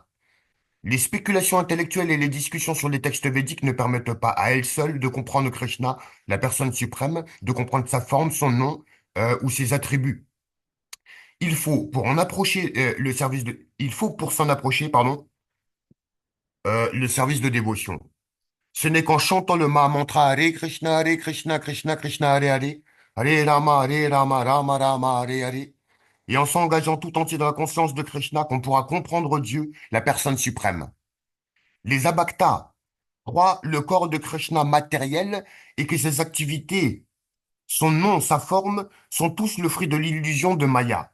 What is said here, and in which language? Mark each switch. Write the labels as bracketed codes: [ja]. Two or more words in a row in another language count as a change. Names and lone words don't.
[fr] Les spéculations intellectuelles et les discussions sur les textes védiques ne permettent pas à elles seules de comprendre Krishna, la personne suprême, de comprendre sa forme, son nom ou ses attributs. Il faut pour en approcher il faut pour s'en approcher, pardon, le service de dévotion. Ce n'est qu'en chantant le Mahamantra [sa] Hare Krishna, Krishna Krishna, Hare Hare, Hare Rama, Rama Rama, Hare Hare, [fr] et en s'engageant tout entier dans la conscience de Krishna qu'on pourra comprendre Dieu, la personne suprême. Les abhaktas croient le corps de Krishna matériel et que ses activités, son nom, sa forme, sont tous le fruit de l'illusion de Maya.